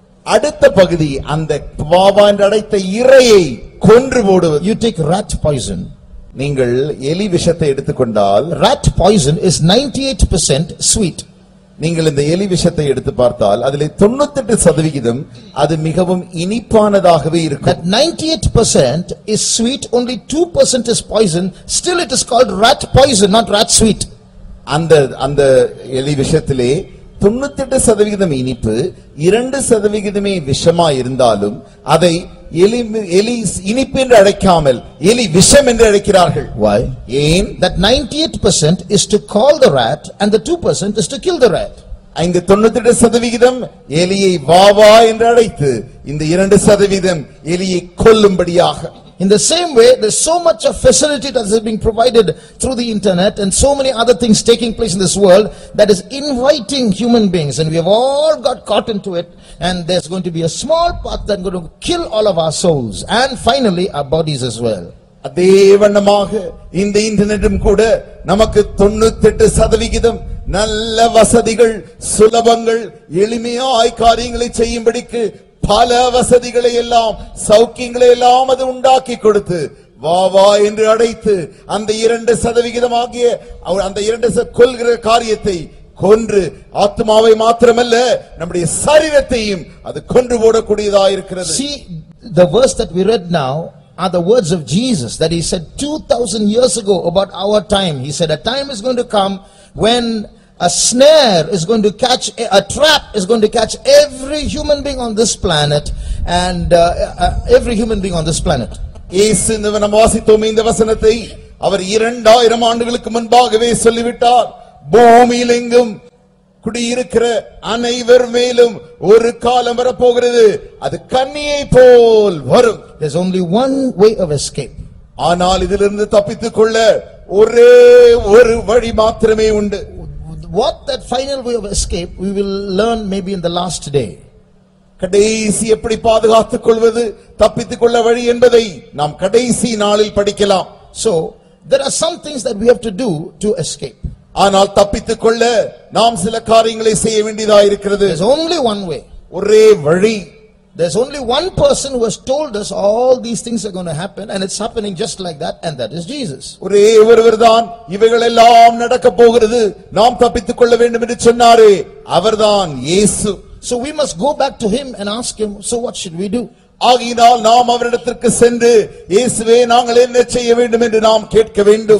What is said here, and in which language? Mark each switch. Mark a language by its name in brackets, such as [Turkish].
[Tamil] அடுத்த பகுதி அந்த வா வா என்று அழைத்த இரையை கொன்று போடுவது. [English] You take rat poison. [Tamil] நீங்கள் எலி விஷத்தை எடுத்துக்கொண்டால் [English] rat poison is 98% sweet. [Tamil] நீங்கள் இந்த எலி விஷத்தை எடுத்து பார்த்தால் அதிலே 98% அது மிகவும் இனிப்பானதாகவே இருக்கும். [English] That 98% is sweet, only 2% is poison. Still it is called rat poison, not rat sweet. [Tamil] அந்த எலி விஷத்திலே 98% இனிப்பு, 2% விஷமா இருந்தாலும் அதை எலி இனிப்பு என்று அழைக்காமல் எலி விஷம் என்று அழைக்கிறார்கள். [English] Why? [Tamil] ஏன்? [English] That 98% is to call the rat and the 2% is to kill the rat. [Tamil] இந்த 98% எலியை வா வா என்று அழைத்து இந்த 2% எலியை கொல்லும்படியாக. [English] In the same way, there's so much of facility that is being provided through the internet and so many other things taking place in this world that is inviting human beings, and we have all got caught into it, and there's going to be a small part that's going to kill all of our souls and finally our bodies as well. [Tamil] அதே வண்ணமாக இந்த இன்டர்நெட்டும் கூட நமக்கு 98% நல்ல வசதிகள், சுலபங்கள், எளிமையாய் காரியங்களை செய்யும்படிக்கு பல வசதிகளை எல்லாம், சௌக்கியங்களை எல்லாம் அது உண்டாக்கி கொடுத்து வா வா என்று அழைத்து அந்த 2% ஆகிய அந்த 2% கொல்கிற காரியத்தை கொன்று ஆத்மாவை மாத்திரமல்ல நம்முடைய சரீரத்தையும் அது கொன்று போடக்கூடியதாக இருக்கிறது. [English] See, the verse that we read now are the words of Jesus that he said 2000 years ago about our time. He said a time is going to come when a snare is going to catch, a trap is going to catch every human being on this planet, and every human being on this planet. [Tamil] இயேசு நம்ம வாசித்தோம் இந்த வசனத்தை. அவர் 2000 ஆண்டுகளுக்கு முன்பாகவே சொல்லிவிட்டார். பூமியில் எங்கும் குடியிருக்கிற அனைவர் மேலும் ஒரு காலம் வரப்போகிறது, அது கண்ணியை போல் வரும். [English] There's only one way of escape. [Tamil] ஆனால் இதிலிருந்து தப்பித்துக் கொள்ள ஒரே ஒரு வழி மாத்திரமே உண்டு. [English] What that final way of escape we will learn maybe in the last day. [Tamil] கடைசி எப்படி பாதுகாத்துக் கொள்வது, தப்பித்துக் கொள்ள வழி என்பதை நாம் கடைசி நாளில் படிக்கலாம். [English] So there are some things that we have to do to escape. [Tamil] ஆனால் தப்பித்துக் கொள்ள நாம் சில காரியங்களை செய்ய வேண்டியதாக இருக்கிறது. [English] There's only one way. [Tamil] ஒரே வழி. [English] There's only one person who has told us all these things are going to happen, and it's happening just like that, and that is Jesus. [Tamil] ஒரே ஒருவர்தான் இவைகள் எல்லாம் நடக்க போகிறது, நாம் தப்பித்துக் கொள்ள வேண்டும் என்று சொன்னாரே, அவர்தான் இயேசு. [English] So we must go back to him and ask him, so what should we do? [Tamil] ஆகினால் நாம் அவரிடத்திற்கு சென்று, இயேசுவே நாங்கள் என்ன செய்ய வேண்டும் என்று நாம் கேட்க வேண்டும்.